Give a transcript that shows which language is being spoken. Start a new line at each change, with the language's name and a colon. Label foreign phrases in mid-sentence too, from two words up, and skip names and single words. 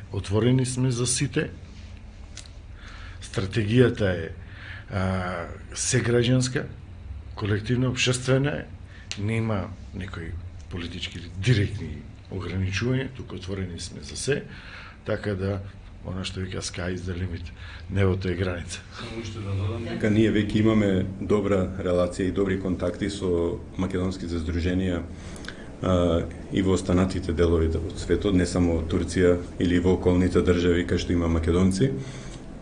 Macedonian: Отворени сме за сите. Стратегијата е сеграѓанска, колективна, обшествена е, нема некои политички или директни ограничувања, тука отворени сме за се, така да она што вика
English: sky is the limit,
Macedonian: небото е граница. Дека ние веќе имаме добра релација и добри контакти со македонските здруженија и во останатите делови од светот, не само Турција или во околните држави кај што има македонци.